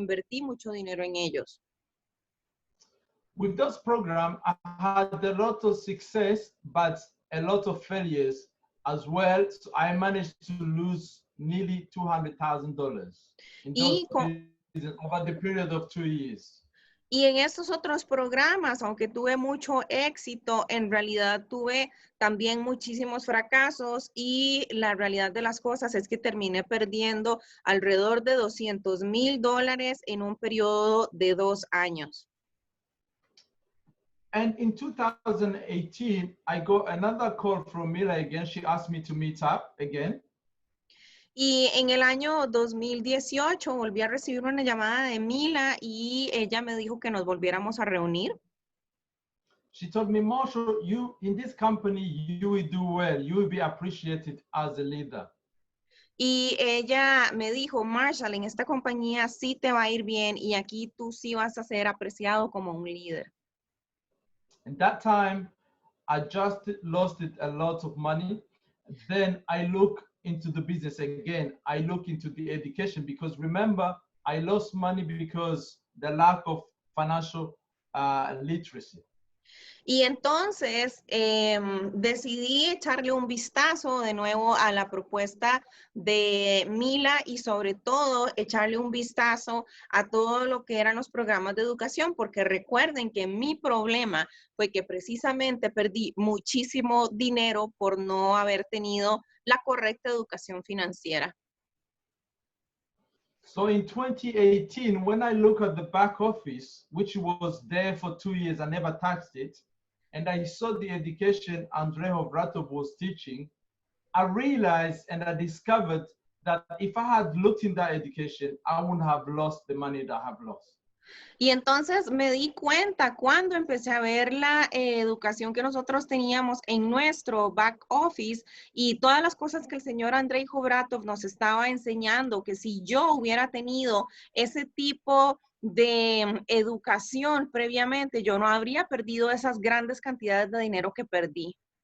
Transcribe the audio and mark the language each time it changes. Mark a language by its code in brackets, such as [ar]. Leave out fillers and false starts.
[es] Invertí mucho dinero en ellos. [en] With those programs, I had a lot of success, but a lot of failures as well. So I managed to lose nearly $200,000 in those [es] Y con, [en] business over the period of 2 years. [es] Y en estos otros programas, aunque tuve mucho éxito, en realidad tuve también muchísimos fracasos y la realidad de las cosas es que terminé perdiendo alrededor de $200,000 en un periodo de 2 años. [en] And in 2018, I got another call from Mila again. She asked me to meet up again. [es] Y en el año 2018 volví a recibir una llamada de Mila y ella me dijo que nos volviéramos a reunir. [en] She told me, Marshall, you in this company, you will do well. You will be appreciated as a leader. [es] Y ella me dijo, Marshall, en esta compañía sí te va a ir bien y aquí tú sí vas a ser apreciado como un líder. [en] And that time, I just lost it a lot of money. Then I look into the business again. I look into the education because remember, I lost money because the lack of financial literacy. [es] Y entonces decidí echarle un vistazo de nuevo a la propuesta de Mila y sobre todo echarle un vistazo a todo lo que eran los programas de educación, porque recuerden que mi problema fue que precisamente perdí muchísimo dinero por no haber tenido la correcta educación financiera. [en] So in 2018, when I look at the back office, which was there for 2 years, I never touched it, and I saw the education Andrei Hovratov was teaching, I realized and I discovered that if I had looked in that education, I wouldn't have lost the money that I have lost. [es] Y entonces me di cuenta cuando empecé a ver la educación que nosotros teníamos en nuestro back office y todas las cosas que el señor Andrei Hovratov nos estaba enseñando, que si yo hubiera tenido ese tipo de educación previamente, yo no habría perdido esas grandes cantidades de dinero que perdí.